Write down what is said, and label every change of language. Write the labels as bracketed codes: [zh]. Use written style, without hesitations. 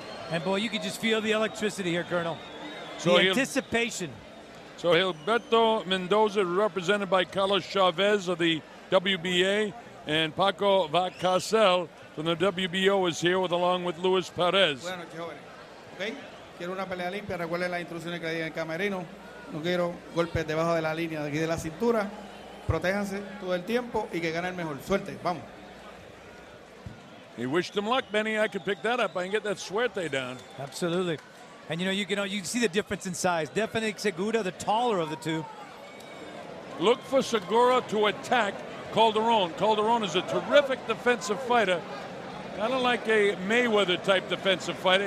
[en] And boy, you can just feel the electricity here, Colonel. So the anticipation. So Gilberto Mendoza, represented by Carlos Chavez of the WBA, and Paco Valcárcel from the WBO is here along with Luis Perez. [es] Buenas noches, jóvenes. Okay. Quiero una pelea limpia, recuerden las instrucciones que le di en el camerino. No quiero golpes debajo de la línea de aquí de la cintura. protéjanse todo el tiempo y que gane el mejor. Suerte, vamos. [en] He wished him luck, Benny. I could pick that up. I can get that suerte down. Absolutely. And you can see the difference in size. Definitely Segura, the taller of the two. Look for Segura to attack Calderon. Calderon is a terrific defensive fighter. Kind of like a Mayweather-type defensive fighter.